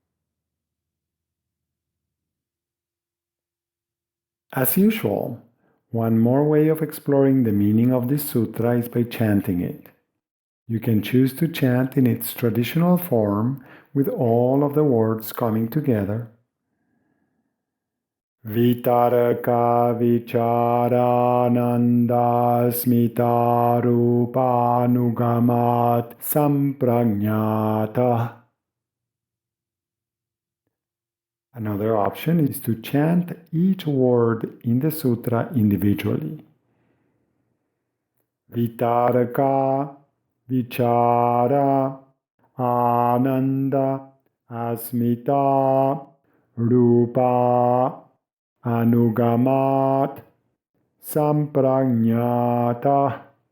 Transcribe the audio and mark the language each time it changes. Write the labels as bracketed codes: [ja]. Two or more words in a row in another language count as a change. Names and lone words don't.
[en] As usual, one more way of exploring the meaning of this sutra is by chanting it. You can choose to chant in its traditional form with all of the words coming together. [sa] Vitaraka vicharananda smita rupanugamat samprajnata. [en] Another option is to chant each word in the sutra individually. [sa] Vitaraka, vichara, ananda, asmita, rupa, anugamat, samprajnata.